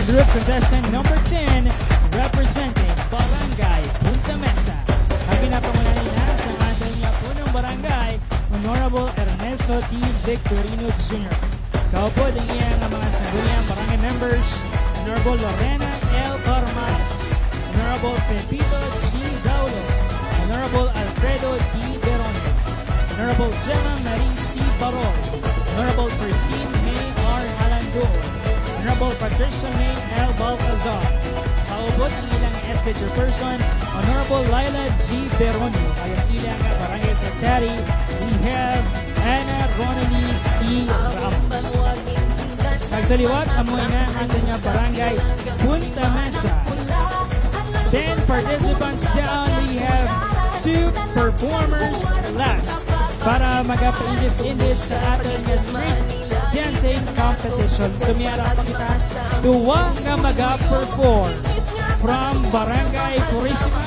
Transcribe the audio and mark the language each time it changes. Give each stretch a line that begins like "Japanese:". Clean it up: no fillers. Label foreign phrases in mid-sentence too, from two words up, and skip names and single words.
English: contestant number 10, representing Barangay Punta Mesa.
Filipino: Ang pinapangunahan na sa ating punong barangay, Honorable Ernesto T.
Romblomanon: Victorino Jr. Kaupo din iyang mga sangguniang barangay members, Honorable Lorena L. Carmanes, Honorable Pepito G. Daulo, Honorable Alfredo D. Beronio, Honorable Gemma Marie C. Barol, Honorable Christine May R. Halandol, Honorable Patricia May L. Balcazar. Kaupot ang ilang SK Chairperson, Honorable Laila G. Beronio. Ay ang ilang barangay secretary,
English: we have Ana Ronnie E. Ramos.
Romblomanon: Nagsaliwat amoy na ang ating barangay Punta Mesa.
English: 10 participants down, we have 2 performers last
Romblomanon: para magapailis-ilis sa ating
English: street dancing competition.
Romblomanon: Sumiyara pa kita, duwa nga mag-perform from Barangay Purisima.